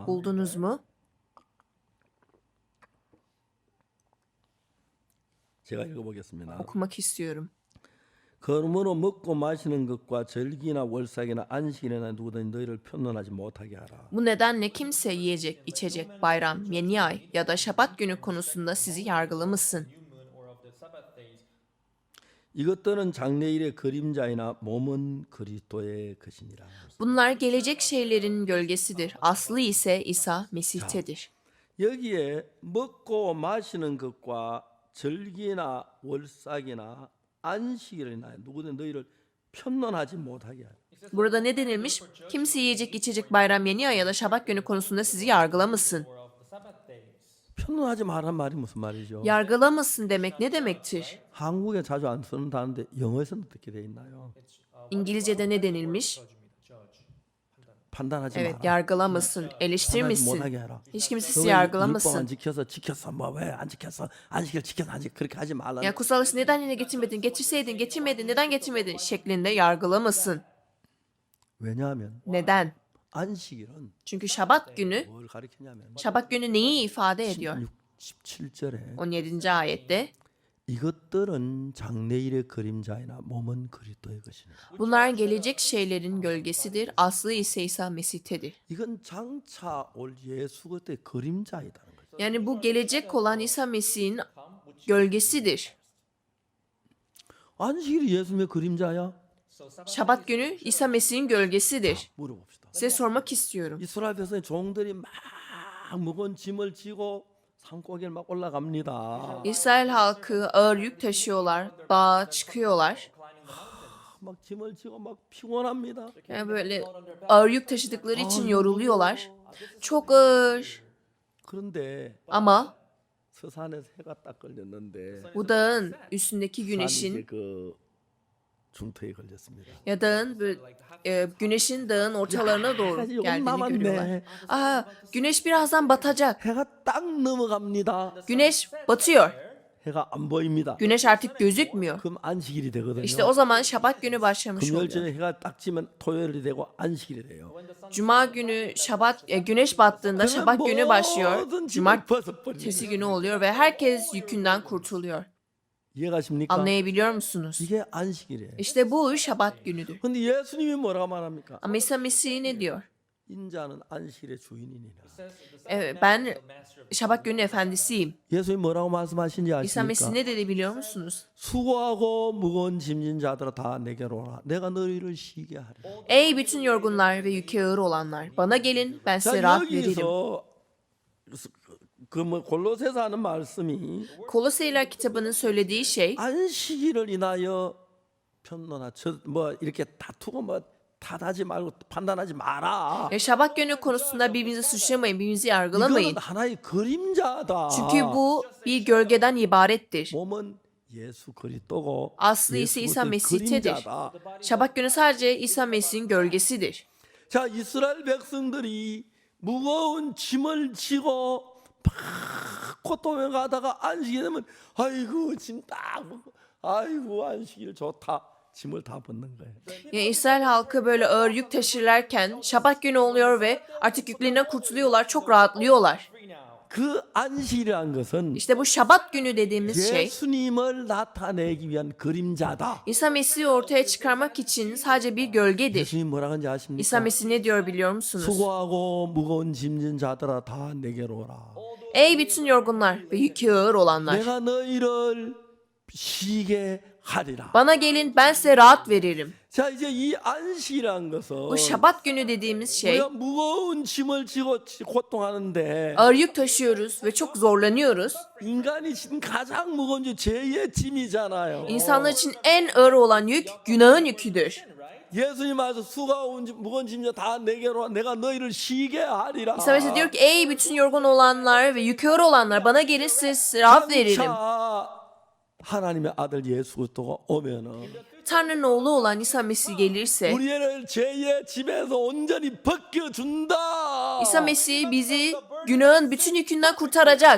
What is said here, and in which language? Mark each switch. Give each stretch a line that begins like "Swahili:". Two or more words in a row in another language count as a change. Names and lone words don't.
Turkish: Buldunuz mu?
Korean: 제가 읽어보겠습니다.
Turkish: Okumak istiyorum.
Korean: 그러므로 먹고 마시는 것과 절기나 월삭이나 안식일이나 누구든 너희를 편론하지 못하게 하라.
Turkish: Bu nedenle kimse yiyecek, içecek, bayram, yeni ay ya da Şabat günü konusunda sizi yargılamasın.
Korean: 이것들은 장래일의 그림자이나 몸은 그리스도의 것이니라.
Turkish: Bunlar gelecek şeylerin gölgesidir. Aslı ise İsa Mesih'tedir.
Korean: 여기에 먹고 마시는 것과 절기나 월삭이나 안식일이나 누구든 너희를 편론하지 못하게 하라.
Turkish: Burada ne denilmiş? Kimse yiyecek, içecek, bayram, yeni ay ya da Şabat günü konusunda sizi yargılamasın.
Korean: 편론하지 말란 말이 무슨 말이죠?
Turkish: Yargılamasın demek ne demektir?
Korean: 한국에 자주 안 쓰는 단어인데 영어에서는 어떻게 돼 있나요?
Turkish: İngilizce'de ne denilmiş?
Korean: 판단하지
Turkish: Evet,
Korean: 마라.
Turkish: yargılamasın,
Korean: 판단하지
Turkish: eleştirmesin.
Korean: 못하게 해라.
Turkish: Hiç kimse sizi
Korean: 너 율법 안
Turkish: yargılamasın.
Korean: 지켰어 뭐 왜 안 지켰어? 안식일 지켰어 안 지켰어 그렇게 하지 말라.
Turkish: Yani kutsal işi neden yine getirmedin? Getirseydin, getirmedin. Neden getirmedin? Şeklinde yargılamasın.
Korean: 왜냐하면
Turkish: Neden?
Korean: 안식일은
Turkish: Çünkü Şabat günü,
Korean: 뭘 가리키냐면
Turkish: Şabat günü neyi ifade ediyor?
Korean: 17절에
Turkish: 17. ayette
Korean: 이것들은 장래일의 그림자이나 몸은 그리스도의 것이니라.
Turkish: bunlar gelecek şeylerin gölgesidir. Aslı ise İsa Mesih'tedir.
Korean: 이건 장차 올 예수 그리스도의 그림자이다는 거죠.
Turkish: Yani bu gelecek olan İsa Mesih'in gölgesidir.
Korean: 안식일이 예수님의 그림자야?
Turkish: Şabat günü İsa Mesih'in gölgesidir.
Korean: 물어봅시다.
Turkish: Size sormak istiyorum.
Korean: 이스라엘 백성의 종들이 막 무거운 짐을 지고 산꼭에 막 올라갑니다.
Turkish: İsrail halkı ağır yük taşıyorlar, dağa çıkıyorlar.
Korean: 막 짐을 지고 막 피곤합니다.
Turkish: Yani böyle ağır yük taşıdıkları için yoruluyorlar. Çok ağır.
Korean: 그런데
Turkish: Ama
Korean: 서산에 해가 딱 걸렸는데
Turkish: bu dağın üstündeki
Korean: 산이 이제
Turkish: güneşin
Korean: 그 중터에 걸렸습니다.
Turkish: ya dağın böyle, güneşin dağın ortalarına doğru
Korean: 조금
Turkish: geldiğini görüyorlar.
Korean: 남았네.
Turkish: Aa, güneş birazdan batacak.
Korean: 해가 딱 넘어갑니다.
Turkish: Güneş batıyor.
Korean: 해가 안 보입니다.
Turkish: Güneş artık gözükmüyor.
Korean: 그럼 안식일이 되거든요.
Turkish: İşte o zaman Şabat günü başlamış oluyor.
Korean: 금요일쯤에 해가 딱 지면 토요일이 되고 안식일이 돼요.
Turkish: Cuma günü güneş battığında
Korean: 그러면
Turkish: Şabat günü başlıyor.
Korean: 모든 짐을
Turkish: Cumartesi
Korean: 벗어버립니다.
Turkish: günü oluyor ve herkes yükünden kurtuluyor.
Korean: 이해가십니까?
Turkish: Anlayabiliyor musunuz?
Korean: 이게 안식일이에요.
Turkish: İşte bu Şabat günüdür.
Korean: 근데 예수님이 뭐라고 말합니까?
Turkish: Ama İsa Mesih ne diyor?
Korean: 인자는 안식일의 주인이니라.
Turkish: Evet, ben Şabat günü efendisiyim.
Korean: 예수님이 뭐라고 말씀하신지
Turkish: İsa Mesih
Korean: 아십니까?
Turkish: ne dedi biliyor musunuz?
Korean: 수고하고 무거운 짐진 자들아 다 내게로 오라. 내가 너희를 쉬게 하리라.
Turkish: Ey bütün yorgunlar ve yükü ağır olanlar, bana gelin, ben size
Korean: 자,
Turkish: rahat veririm.
Korean: 여기서 그뭐 골로새서 하는 말씀이
Turkish: Koloseyler kitabının söylediği şey
Korean: 안식일을 인하여 편론하 뭐 이렇게 다투고 뭐 탓하지 말고 판단하지 마라.
Turkish: ya Şabat günü konusunda birbirinizi suçlamayın, birbirinizi yargılamayın.
Korean: 이거는 하나의 그림자다.
Turkish: Çünkü bu bir gölgeden ibarettir.
Korean: 몸은 예수 그리스도고
Turkish: Aslı ise İsa Mesih'tedir.
Korean: 그림자다.
Turkish: Şabat günü sadece İsa Mesih'in gölgesidir.
Korean: 자, 이스라엘 백성들이 무거운 짐을 지고 막 고통에 가다가 안식이 되면 아이고 짐 딱 먹고 아이고 안식일 좋다. 짐을 다 벗는 거예요.
Turkish: Yani İsrail halkı böyle ağır yük taşırlarken Şabat günü oluyor ve artık yüklerinden kurtuluyorlar, çok rahatlıyorlar.
Korean: 그 안식이라는 것은
Turkish: İşte bu Şabat günü dediğimiz şey
Korean: 예수님을 나타내기 위한 그림자다.
Turkish: İsa Mesih'i ortaya çıkarmak için sadece bir gölgedir.
Korean: 예수님 뭐라 하는지 아십니까?
Turkish: İsa Mesih ne diyor biliyor musunuz?
Korean: 수고하고 무거운 짐진 자들아 다 내게로 오라.
Turkish: Ey bütün yorgunlar ve yükü ağır olanlar,
Korean: 내가 너희를 쉬게 하리라.
Turkish: bana gelin, ben size rahat veririm.
Korean: 자, 이제 이 안식이라는 것은
Turkish: Bu Şabat günü dediğimiz şey,
Korean: 우리가 무거운 짐을 지고 고통하는데
Turkish: ağır yük taşıyoruz ve çok zorlanıyoruz.
Korean: 인간이 진 가장 무거운 죄의 짐이잖아요.
Turkish: İnsanlar için en ağır olan yük günahın yüküdür.
Korean: 예수님 와서 수가 무거운 짐자 다 내게로 와. 내가 너희를 쉬게 하리라.
Turkish: İsa Mesih diyor ki ey bütün yorgun olanlar ve yükü ağır olanlar bana gelin size rahat veririm.
Korean: 장차 하나님의 아들 예수 그리스도가 오면은
Turkish: Tanrı'nın oğlu olan İsa Mesih gelirse
Korean: 우리를 죄의 집에서 온전히 벗겨준다.
Turkish: İsa Mesih bizi günahın bütün yükünden kurtaracak.